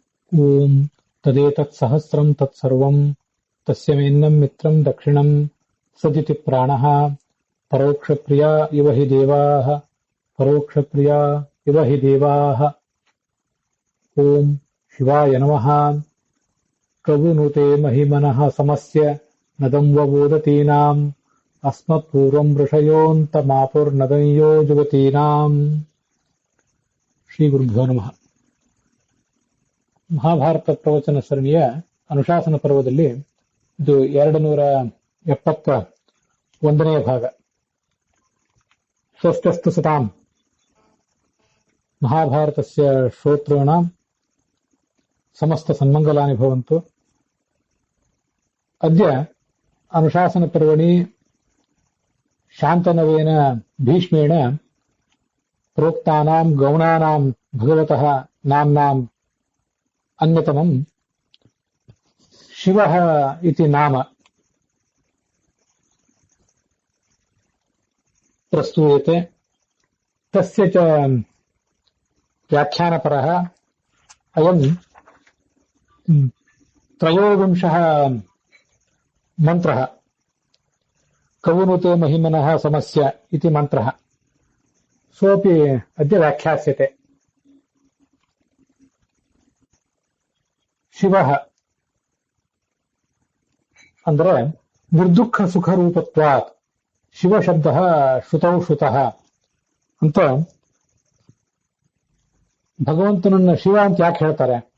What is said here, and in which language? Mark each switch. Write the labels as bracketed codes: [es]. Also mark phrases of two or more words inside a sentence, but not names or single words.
[sa] ಓಂ ತದೇತತ್ ಸಹಸ್ರಂ ತತ್ಸರ್ವಂ ತಸ್ಯ ಮೇನ್ನಂ ಮಿತ್ರಂ ದಕ್ಷಿಣಂ ಸದಿತಿ ಪ್ರಾಣಃ ಪರೋಕ್ಷಪ್ರಿಯ ಇವ ಹಿ ದೇವಾಃ ಪರೋಕ್ಷಪ್ರಿಯ ಇವ ಹಿ ದೇವಾಃ. ಓಂ ಶಿವಾಯ ನಮಃ. ಕವುನುತೆ ಮಹಿಮನಃ ಸಮಸ್ಯ ನದಂ ವಬೋದತೀನಾಂ ಅಸ್ಮತ್ಪೂರ್ವಂ ಋಷಯೋऽन्तಮಾಪುರ್ನದಂ ಜುಗತೀನಾಂ. ಶ್ರೀ ಗುರುಭ್ಯೋ ನಮಃ. [kn] ಮಹಾಭಾರತ ಪ್ರವಚನ ಸರಣಿಯ ಅನುಶಾಸನ ಪರ್ವದಲ್ಲಿ ಇದು 271ನೇ ಭಾಗ. [sa] ಸ್ವಸ್ಥಸ್ತು ಸತಾಂ ಮಹಾಭಾರತಸ್ಯ ಶ್ರೋತॄಣಾಂ ಸಮಸ್ತ ಸನ್ಮಂಗಲಾನಿ ಭವಂತು. ಅದ್ಯ ಅನುಶಾಸನ ಪರ್ವಣಿ ಶಾಂತನವೇನ ಭೀಷ್ಮೇಣ ಪ್ರೋಕ್ತಾನಾಂ ಗೌಣಾನಾಂ ಭಗವತಃ ನಾಮ್ನಾಂ ಅನ್ಯತಮಂ ಶಿವಃ ಇತಿ ನಾಮ ಪ್ರಸ್ತೂಯತೆ. ತಸ್ಯ ಚ ವ್ಯಾಖ್ಯಾನಪರಃ ಅಯಂ ತ್ರಯೋವಿಂಶಃ ಮಂತ್ರಃ ಕವುನುತೆ ಮಹಿಮನಃ ಸಮಸ್ಯ ಇತಿ ಮಂತ್ರಃ ಸೋಪಿ ಅದ್ಯ ವ್ಯಾಖ್ಯಾಸ್ಯತೆ. [kn] ಶಿವಃ ಅಂದ್ರೆ [sa] ನಿರ್ದುಃಖ ಸುಖರೂಪತ್ವಾತ್ ಶಿವ ಶಬ್ದ ಶ್ರುತೌ ಶ್ರುತಃ [kn] ಅಂತ ಭಗವಂತನನ್ನ ಶಿವ ಅಂತ ಯಾಕೆ ಹೇಳ್ತಾರೆ?